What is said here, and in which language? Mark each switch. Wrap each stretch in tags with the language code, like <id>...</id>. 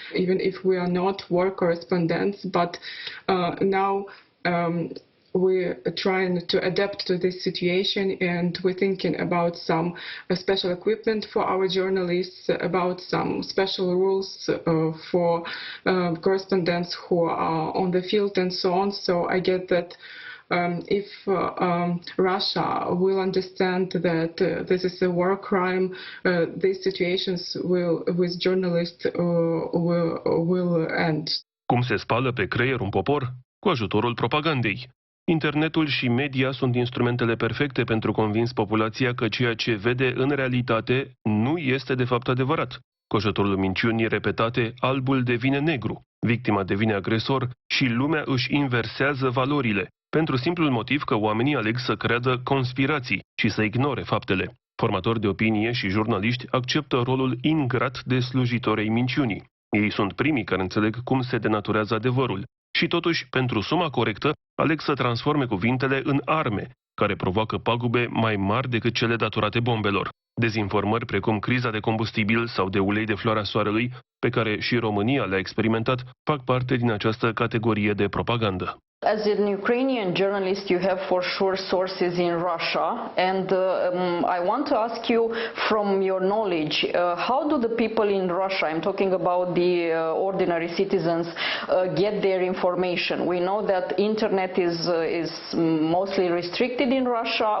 <en>Even if we are not war correspondents, but now we're trying to adapt to this situation, and we're thinking about some special equipment for our journalists, about some special rules for correspondents who are on the field and so on. So I get that if Russia will understand that this is a war crime, these situations with journalists will end.</en> <ro>Cum se spală pe creier un popor? Cu ajutorul propagandei. Internetul și media sunt instrumentele perfecte pentru convins populația că ceea ce vede în realitate nu este de fapt adevărat. Cu ajutorul minciunii repetate, albul devine negru, victima devine agresor și lumea își inversează valorile, pentru simplul motiv că oamenii aleg să creadă conspirații și să ignore faptele. Formatori de opinie și jurnaliști acceptă rolul ingrat de slujitori ai minciunii. Ei sunt primii care înțeleg cum se denaturează adevărul. Și totuși, pentru suma corectă, aleg să transforme cuvintele în arme, care provoacă pagube mai mari decât cele datorate bombelor. Dezinformări precum criza de combustibil sau de ulei de floarea soarelui, pe care și România le-a experimentat, fac parte din această categorie de propagandă.</ro> <en>As an Ukrainian journalist, you have for sure sources in Russia, and I want to ask you, from your knowledge, how do the people in Russia, I'm talking about the ordinary citizens, get their information? We know that internet is mostly restricted in Russia.</en>